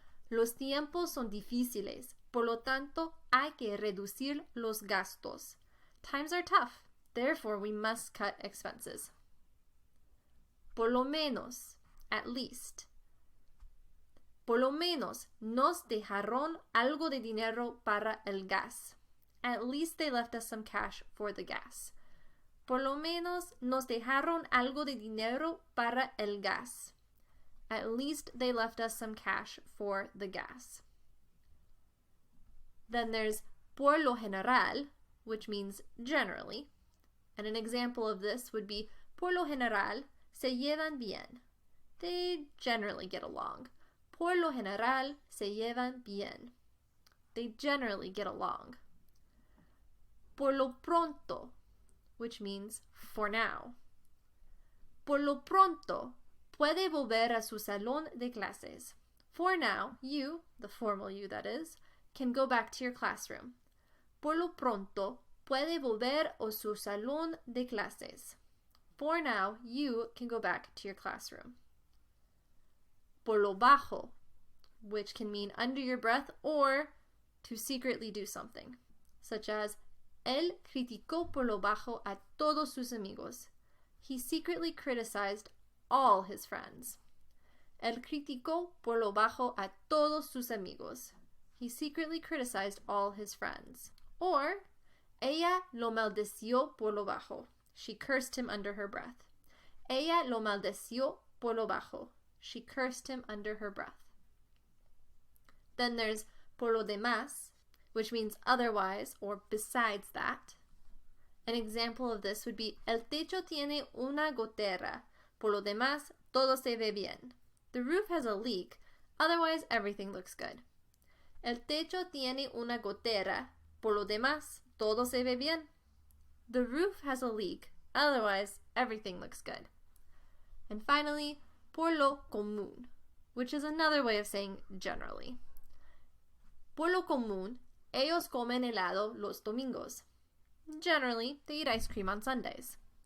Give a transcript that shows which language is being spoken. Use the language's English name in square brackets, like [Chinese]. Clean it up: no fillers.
[Spanish] Los tiempos son difíciles, por lo tanto, hay que reducir los gastos. [English] Times are tough, therefore, we must cut expenses. [Spanish] Por lo menos, [English] at least. [Spanish] Por lo menos, nos dejaron algo de dinero para el gas. [English] At least they left us some cash for the gas. [Spanish] Por lo menos, nos dejaron algo de dinero para el gas. [English] At least they left us some cash for the gas. Then there's [Spanish] por lo general, [English] which means generally. And an example of this would be: [Spanish] por lo general, se llevan bien. [English] They generally get along. [Spanish] Por lo general, se llevan bien. [English] They generally get along. [Spanish] Por lo pronto, [English] which means for now. [Spanish] Por lo pronto, puede volver a su salón de clases. [English] For now, you, the formal you that is, can go back to your classroom. [Spanish] Por lo pronto, puede volver a su salón de clases. [English] For now, you can go back to your classroom. [Spanish] Por lo bajo, [English] which can mean under your breath or to secretly do something, such as: [Spanish] él criticó por lo bajo a todos sus amigos. [English] He secretly criticized all his friends. [Spanish] Él criticó por lo bajo a todos sus amigos. [English] He secretly criticized all his friends. [Spanish] Or, ella lo maldició por lo bajo. [English] She cursed him under her breath. [Spanish] Ella lo maldició por lo bajo. [English] She cursed him under her breath. Then there's [Spanish] por lo demás, [English] which means otherwise or besides that. An example of this would be: [Spanish] el techo tiene una gotera. Por lo demás, todo se ve bien. [English] The roof has a leak, otherwise everything looks good. [Spanish] El techo tiene una gotera. Por lo demás, todo se ve bien. [English] The roof has a leak, otherwise everything looks good. And finally, [Spanish] por lo común, [English] which is another way of saying generally. [Spanish] Por lo común, ellos comen helado los domingos. [English] Generally, they eat ice cream on Sundays.